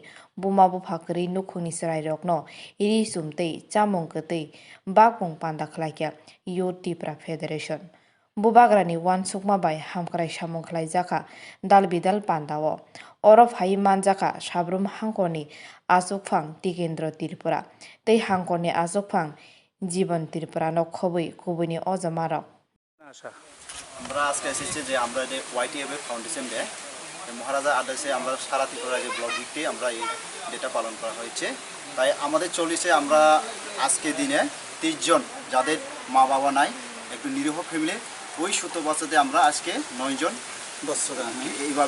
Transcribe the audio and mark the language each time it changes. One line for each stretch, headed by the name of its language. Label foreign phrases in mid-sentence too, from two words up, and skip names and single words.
Kok Borok: buma bufakri nukhungni serai rokno iri sumtei chamung kwtei bakpung panda khlaikya Youth Tripura Federation Bubagrani wansukma bai hamkrai samung khlaijaka dalbidal pandao oro phai manjaka sabrum hangkorni asukphang Tikendra Tripura tei hangkorni asukphang জীবন Tripura no khobui kubuni ojamarok
Bangla: আমরা আজকে এসেছি যে আমরা যে YTF
English: foundation day
Bangla: মহারাজা আদেশে আমরা সারা ত্রিপুরা যে ব্লক উইকে আমরা এই ডেটা পালন করা হয়েছে তাই আমাদের চল্লিশে আমরা আজকে দিনে 30 জন যাদের মা বাবা নাই একটু নিরীহ ফ্যামিলি ওই 70 বছরে আমরা আজকে 9 জন বস্ত্রদান এইভাবে